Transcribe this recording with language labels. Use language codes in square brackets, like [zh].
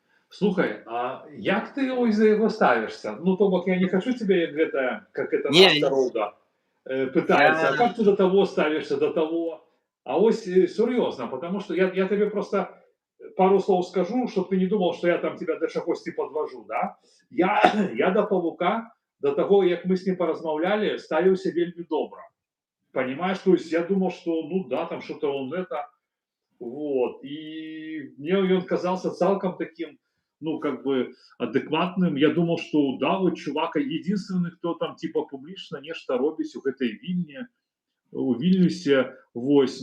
[ru] Слухай, а як ты за его ставишься? Ну, то бок я не хочу тебе как это Не, наша рода пытается. А как ты до того ставишься, до того? А ось серьезно, потому что я тебе просто пару слов скажу, чтобы ты не думал, что я там тебя до чагосьці подвожу, да? [be] Я до Павука, до того, як мы с ним поразмаўлялі, ставіўся вельмі добра. [ru] Понимаешь, то есть я думал, что ну да, там что-то он это, вот, и мне он казался цалком таким, ну, как бы адекватным. Я думал, что да, вот чувак единственный, кто там типа [be] публічна нешта робіць у гэтай Вільні, у Вільнюсе, [ru] вось.